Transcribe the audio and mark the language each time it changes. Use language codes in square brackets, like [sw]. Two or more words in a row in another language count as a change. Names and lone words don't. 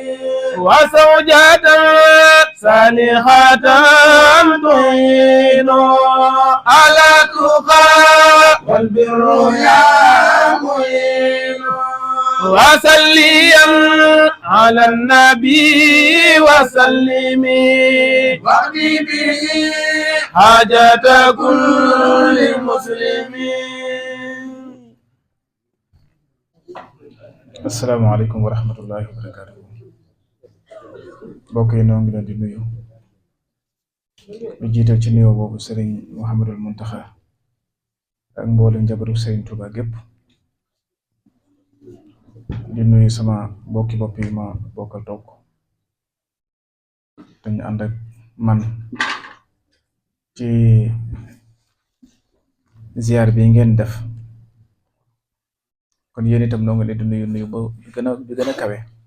[ar] وزوجة صالحة تعين على التقى والبر يا معين وصليا على النبي وسلمي واقضي به حاجة كل مسلم. السلام عليكم ورحمة الله وبركاته. [wo] mbokk yi noo ngi leen di nuyu lu jiital ci nuyoo boobu Serigne Mouhamadul Muntaxa ak mboolem njabaru Serigne Touba gépp di nuyu sama mbokki bopp yi ma bokkal toog te ñu ànd ak man ci ziar bi ngeen def kon yéen itam noo ngi leen di nuyu ba bi gën a kawe